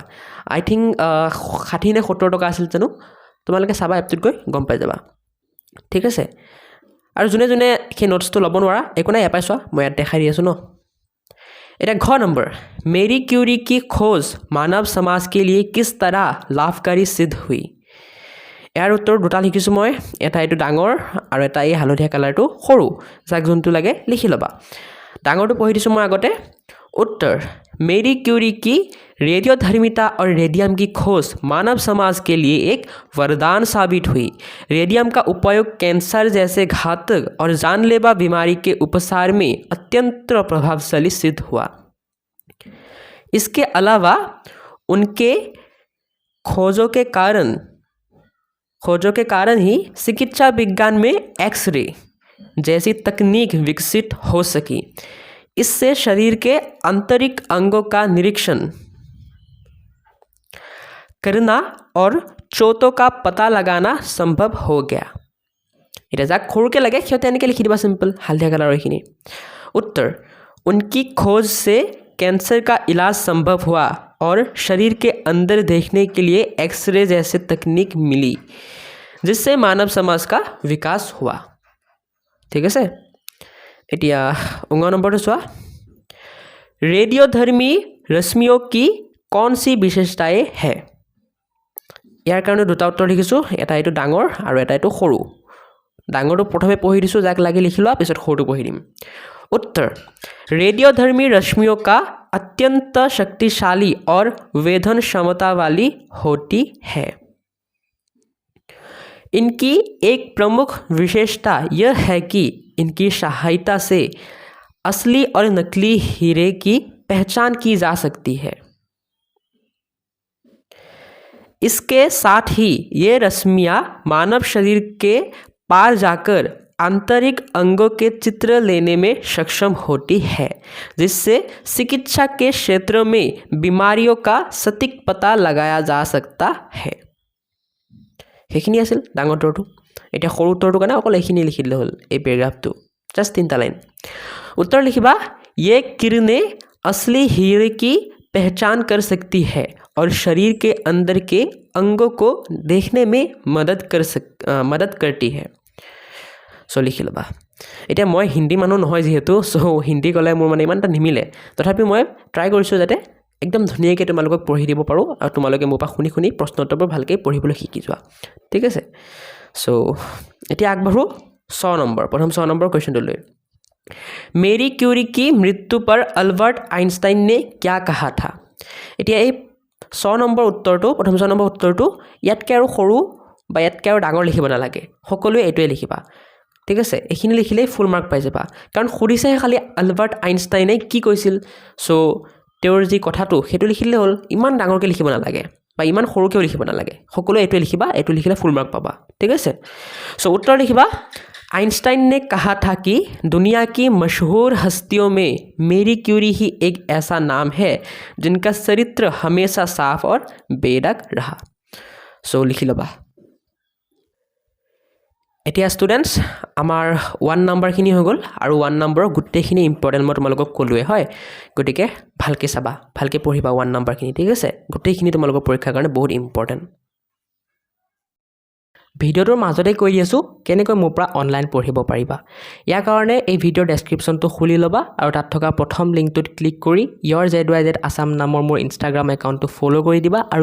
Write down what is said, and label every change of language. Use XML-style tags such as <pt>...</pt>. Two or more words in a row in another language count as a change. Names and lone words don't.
<en>I think</en> <as>60 নে 70 টকা আছিল জানো, তোমালোকে চাবা এপটোত গৈ গম পাই যাবা। ঠিক আছে, আৰু যোনে যোনে সেই নোটছটো ল'ব নোৱাৰা একো নাই, এপাই চোৱা মই ইয়াত দেখাই দি আছোঁ ন। এটা ঘ নম্বৰ,</as> <hi>मेरी क्यूरी की खोज मानव समाज के लिए किस तरह लाभकारी सिद्ध हुई।</hi> <as>ইয়াৰ উত্তৰ দুটা লিখিছোঁ মই, এটা এইটো ডাঙৰ আৰু এটা এই হালধীয়া কালাৰটো সৰু, যাক যোনটো লাগে লিখি ল'বা। ডাঙৰটো পঢ়ি দিছোঁ মই আগতে।</as> <hi>उत्तर, मेरी क्यूरी की रेडियोधर्मिता और रेडियम की खोज मानव समाज के लिए एक वरदान साबित हुई। रेडियम का उपयोग कैंसर जैसे घातक और जानलेवा बीमारी के उपचार में अत्यंत प्रभावशाली सिद्ध हुआ। इसके अलावा उनके खोजों के कारण ही चिकित्सा विज्ञान में एक्सरे जैसी तकनीक विकसित हो सकी। इससे शरीर के आंतरिक अंगों का निरीक्षण करना और चोटों का पता लगाना संभव हो गया।</hi> <as>এটা যাক সৰুকৈ লাগে সিহঁতে এনেকৈ লিখি দিবা চিম্পল হালধীয়া কালাৰৰ এইখিনি।</as> <hi>उत्तर, उनकी खोज से कैंसर का इलाज संभव हुआ और शरीर के अंदर देखने के लिए एक्सरे जैसे तकनीक मिली, जिससे मानव समाज का विकास हुआ।</hi> <as>ঠিক আছে, এতিয়া 19 নম্বৰটো চোৱা।</as> <hi>रेडियोधर्मी रश्मियों की कौन सी विशेषताएं है।</hi> <as>ইয়াৰ কাৰণে দুটা উত্তৰ লিখিছোঁ, এটা এইটো ডাঙৰ আৰু এটা এইটো সৰু। ডাঙৰটো প্ৰথমে পঢ়ি দিছোঁ, যাক লাগি লিখি লোৱা, পিছত সৰুটো পঢ়ি দিম।</as> <hi>उत्तर, रेडियोधर्मी रश्मियों का अत्यंत शक्तिशाली और वेधन क्षमता वाली होती है। इनकी एक प्रमुख विशेषता यह है कि इनकी सहायता से असली और नकली हीरे की पहचान की जा सकती है। इसके साथ ही ये रश्मियाँ मानव शरीर के पार जाकर आंतरिक अंगों के चित्र लेने में सक्षम होती है, जिससे चिकित्सा के क्षेत्र में बीमारियों का सटीक पता लगाया जा सकता है।</hi> <as>সেইখিনি আছিল ডাঙৰ উত্তৰটো। এতিয়া সৰু উত্তৰটোৰ কাৰণে অকল এইখিনি লিখি দিলে হ'ল, এই পেৰাগ্ৰাফটো জাষ্ট 3টা লাইন।</as> <hi>उत्तर लिखिबा, ये किरणें असली हीरे की पहचान कर सकती है और शरीर के अंदर के अंगों को देखने में मदद करती है।</hi> <as>চ' লিখি ল'বা। এতিয়া মই হিন্দী মানুহ নহয় যিহেতু, সো হিন্দী ক'লে মোৰ মানে ইমান এটা নিমিলে, তথাপি মই ট্ৰাই কৰিছোঁ যাতে একদম ধুনীয়াকৈ তোমালোকক পঢ়ি দিব পাৰোঁ আৰু তোমালোকে মোৰ পৰা শুনি শুনি প্ৰশ্ন উত্তৰবোৰ ভালকৈ পঢ়িবলৈ শিকি যোৱা। ঠিক আছে, চ' এতিয়া আগবাঢ়োঁ 6 নম্বৰ, প্ৰথম 6 নম্বৰ কুৱেশ্যনটো লৈ।</as> <hi>मेरी क्यूरी की मृत्यु पर अल्बर्ट आइनस्टाइन ने क्या कहा था</hi> <as>এতিয়া এই 6 নম্বৰ উত্তৰটো প্ৰথম 6 নম্বৰ উত্তৰটো ইয়াতকৈ আৰু সৰু বা ইয়াতকৈ আৰু ডাঙৰ লিখিব নালাগে সকলোৱে এইটোৱে লিখিবা ঠিক আছে এইখিনি লিখিলেই</as> <en>full mark</en> <as>পাই যাবা কাৰণ সুধিছে খালি আলবাৰ্ট আইনষ্টাইনে কি কৈছিল সো তেওঁৰ যি কথাটো সেইটো লিখিলে হ'ল ইমান ডাঙৰকৈ লিখিব নালাগে বা ইমান সৰুকৈ লিখিব নালাগে সকলোৱে এইটোৱে লিখিবা এইটো লিখিলে</as> <en>full mark</en> <as>পাবা ঠিক আছে সো উত্তৰ লিখিবা</as> <hi>आइंस्टाइन ने कहा था कि दुनिया की मशहूर हस्तियों में मेरी क्यूरी ही एक ऐसा नाम है जिनका चरित्र हमेशा साफ और बेदाग रहा</hi> <as>চ' লিখি ল'বা এতিয়া স্টুডেন্টস আমাৰ 1 নম্বৰখিনি হৈ গ'ল আৰু 1 নম্বৰ গুটেখিনি ইম্পৰ্টেন্ট মই তোমালোকক কলোৱে হয় গটিকে ভালকে চাবা ভালকে পঢ়িবা 1 নম্বৰখিনি ঠিক আছে গুটেখিনি তোমালোকৰ পৰীক্ষাৰ কাৰণে বহুত ইম্পৰ্টেন্ট ভিডিওটোৰ মাজতে কৈ দিছো কেনেকৈ মোৰ পৰা অনলাইন পঢ়িব পাৰিবা ইয়াৰ কাৰণে এই ভিডিওৰ ডেসক্ৰিপচনটো খুলি লবা আৰু তাত থকা প্ৰথম লিংকটোত ক্লিক কৰি YourZYZ Assam নামৰ মোৰ ইনষ্টাগ্ৰাম একাউণ্টটো ফলো কৰি দিবা আৰু</as>